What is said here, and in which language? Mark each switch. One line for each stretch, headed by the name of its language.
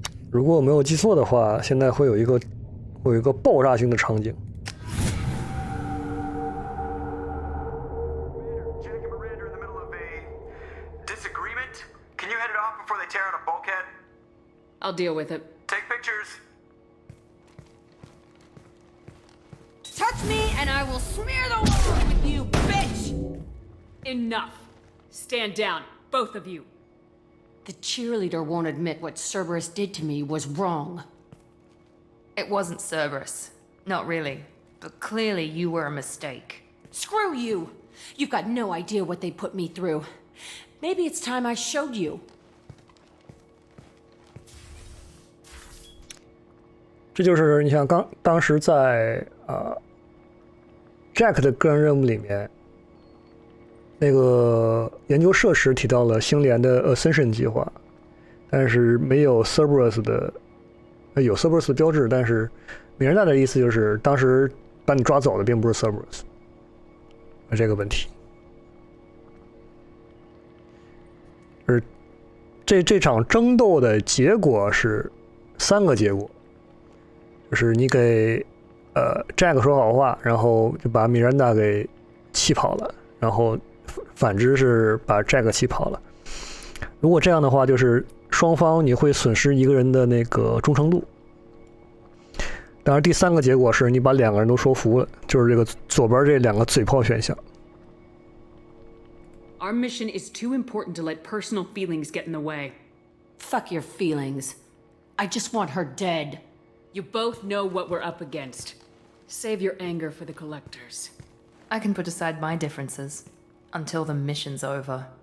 Chinese: 如果我没有记错的话，现在会有一个爆炸性的场景。
English: Jack and Miranda are in the middle of a disagreement. Can you head it off before they tear out a bulkhead? I'll deal with it. Take pictures. Touch me and I will smear the world with you, bitch! Enough. Stand down, both of you. The cheerleader won't admit what Cerberus did to me was wrong. It wasn't Cerberus. Not really. But clearly you were a mistake. Screw you! You've got no idea what they put me through. Maybe it's time I showed you.
Chinese: 这就是你想当时在Jack 的个人任务里面，那个研究设施提到了星联的 Ascension 计划，但是没有 Cerberus 的，有 Cerberus 的标志，但是米兰达的意思就是当时把你抓走的并不是 Cerberus， 这个问题。而这场争斗的结果是3个结果，就是你给Jack 说好话，然后就把米兰达给气跑了，然后反之是把 Jack 气跑了。如果这样的话，就是双方你会损失一个人的那个忠诚度。当然，第3个结果是你把2个人都说服了，就是这个左边这2个嘴炮选项。
English: Our mission is too important to let personal feelings get in the way. Fuck your feelings. I just want her dead. You both know what we're up against. Save your anger for the collectors. I can put aside my differences until the mission's over.